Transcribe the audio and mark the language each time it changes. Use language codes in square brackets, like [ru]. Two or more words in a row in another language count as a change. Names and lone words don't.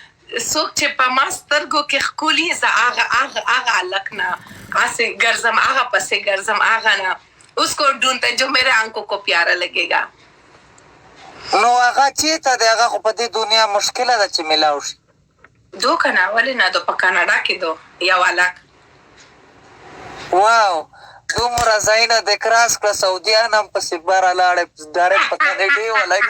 [ps] څوک چې په ما سترګو کې ښکلي زه هغه هلک نه هسې ګرځم هغه پسې ګرځم هغه نه [ur] اس کو ڈھونڈتے جو میرے آنکھوں کو پیارا لگے گا. [ps] نو هغه چېرته دی هغه خو په دې دنیا مشکله ده چې میلاو شي دو که نه ولې نه دو په کاناډا کې دو یو هلک واو دومره ځایونه د کراس کړه سعودیان هم پسې بره لاړې ډایرکټ په کاناډې ولګې